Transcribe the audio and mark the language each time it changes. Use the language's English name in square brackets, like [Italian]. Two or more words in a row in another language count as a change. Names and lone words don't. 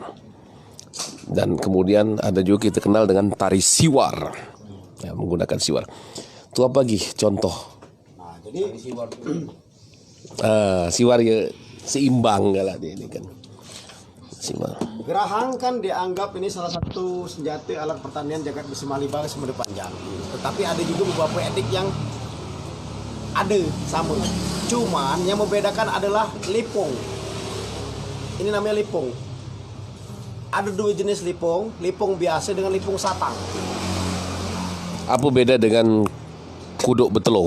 [Indonesian] Dan kemudian ada juga kita kenal dengan tari siwar, ya, menggunakan siwar. Itu apa lagi contoh? Nah, jadi siwar ya seimbang lah dia ini kan. Seimbang. gerahang kan dianggap ini salah satu senjata alat pertanian [Central Malay] jagat bersemah libar semendet panjang. [Indonesian] Tetapi ada juga beberapa edik yang ada sama. Cuman yang membedakan adalah lipong. Ini namanya lipong. Ada dua jenis lipong biasa dengan lipong satang. Apa beda dengan kuduk betelo?